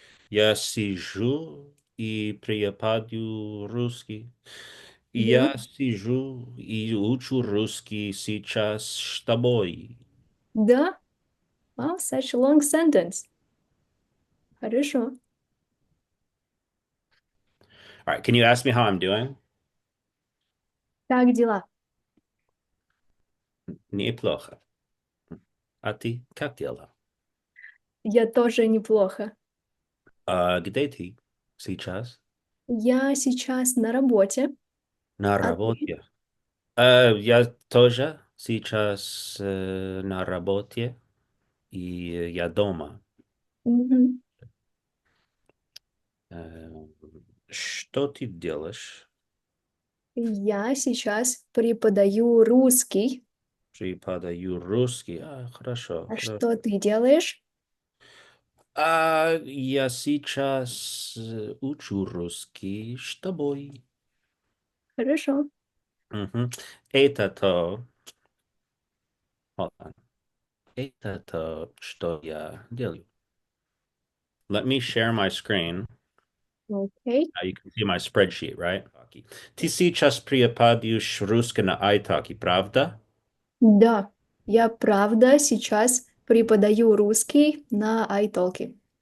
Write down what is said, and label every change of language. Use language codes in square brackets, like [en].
[ru] Я сижу и преподаю русский. Да. Я сижу и учу русский сейчас с тобой. Да. [en] Wow, such a long sentence. [ru] Хорошо. [en] All right, can you ask me how I'm doing? [ru] Как дела? Неплохо. А ты как дела? Я тоже неплохо. Где ты сейчас? Я сейчас на работе. На А ты? работе. Я тоже сейчас на работе, и я дома. Мгм. Э, что ты делаешь? Я сейчас преподаю русский. Преподаю русский. Хорошо, А хорошо. что ты делаешь? Я сейчас учу русский с тобой. Хорошо. Мгм. Это то, [en] hold on. [ru] Это то, что я делаю. [en] Let me share my screen. [ru] Окей. [en] Now you can see my spreadsheet, right? [ru] Ты сейчас преподаешь русский на Italki, правда? Да, я правда сейчас преподаю русский на Italki.